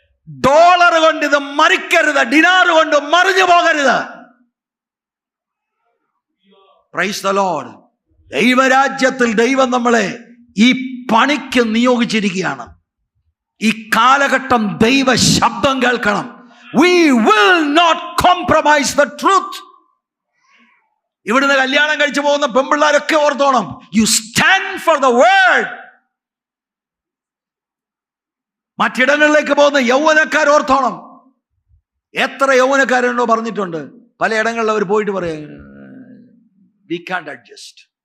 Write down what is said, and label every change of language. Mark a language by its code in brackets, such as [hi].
[ml] Dollar കൊണ്ട് ഇത് മറിക്കരുത്, ഡിനാർ കൊണ്ട് മറിഞ്ഞു പോകരുത്. [en] Praise the Lord. [ml] ദൈവരാജ്യത്തിൽ ദൈവം നമ്മളെ ഈ പണിക്ക് നിയോഗിച്ചിരിക്കുകയാണ്. ഈ കാലഘട്ടം ദൈവ ശബ്ദം കേൾക്കണം. [en] We will not compromise the truth. [ml] ഇവിടുന്ന് കല്യാണം കഴിച്ചു പോകുന്ന പെൺപിള്ളാരൊക്കെ ഓർത്തോണം, [en] you stand for the word. [ml] മറ്റിടങ്ങളിലേക്ക് പോകുന്ന യൗവനക്കാർ ഓർത്തോണം. എത്ര യൗവനക്കാരുണ്ടോ പറഞ്ഞിട്ടുണ്ട്, പലയിടങ്ങളിൽ അവർ പോയിട്ട് പറയാം, [en] we can't adjust.